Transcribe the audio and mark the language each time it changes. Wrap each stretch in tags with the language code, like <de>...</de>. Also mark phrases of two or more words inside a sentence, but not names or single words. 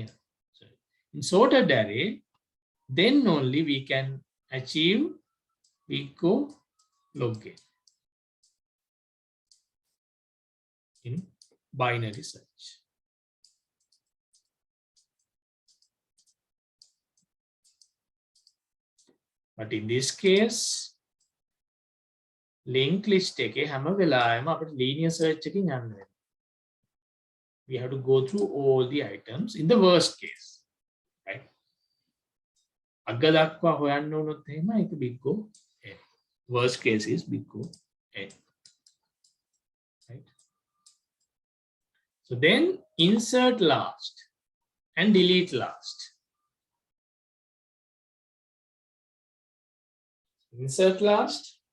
<en>So in sorted array, then only we can achieve big O log n in binary search. But in this case, linked list</en> <si>එකේ හැම වෙලාවෙම අපිට</si> <en>linear search</en> <si>එකකින් යන්න වෙනවා.</si> <en>We have to go through all the items in the worst case, right?</en> <si>අග දක්වා හොයන්න වුණොත් එහෙම ඒක</si> <en>big O n. Worst case is big O n. Right? So then insert last and delete last. Insert last.</en>